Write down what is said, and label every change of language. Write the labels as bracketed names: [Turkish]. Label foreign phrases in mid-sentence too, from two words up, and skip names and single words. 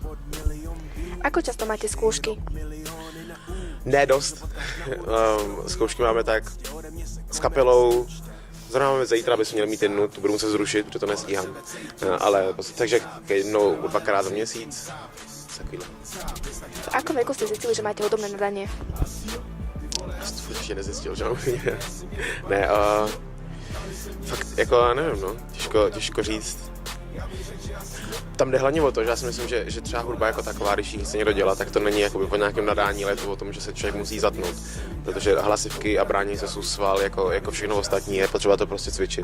[Slovak] Ako často máte skúšky? [Czech] Ne dost. Zkoušky máme tak s kapelou. Zrovna máme zítra, bychom měli mít jednu, tu budu muset zrušit, protože to nestíhám. Ale takže jednou, dvakrát za měsíc. Takovýhle. [Slovak] V akom veku ste zistili, že máte hudobné nadanie? [Czech] To ještě nezjistil, že mám. Ne, fakt, jako nevím, no. Těžko říct. Tam jde hlavně o to, že já si myslím, že třeba hudba jako taková, když ji chce někdo dělat, tak to není jakoby po nějakém nadání, ale je to o tom, že se člověk musí zatnout. Protože hlasivky a bránění se sval jako všechno ostatní, je potřeba to prostě cvičit.